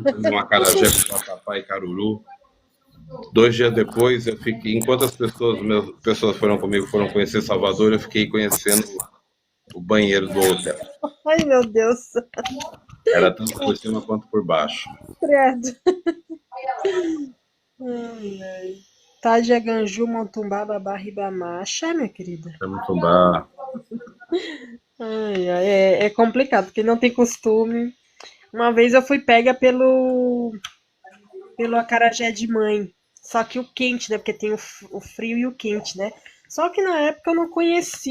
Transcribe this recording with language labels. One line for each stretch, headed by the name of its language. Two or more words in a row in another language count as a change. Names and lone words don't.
Portuguese: um acarajé com vatapá e caruru. 2 dias depois, eu fiquei, enquanto as pessoas foram comigo, foram conhecer Salvador, eu fiquei conhecendo o banheiro do hotel. Ai, meu Deus. Era tanto por cima quanto por baixo. Credo. Ai, ai. Tádia, Ganju, Montumbá, Babá, Ribamar. Axé, minha querida. É Montumbá. É complicado, porque não tem costume. Uma vez eu fui pega pelo acarajé de mãe. Só que o quente, né? Porque tem o frio e o quente, né? Só que na época eu não conheci.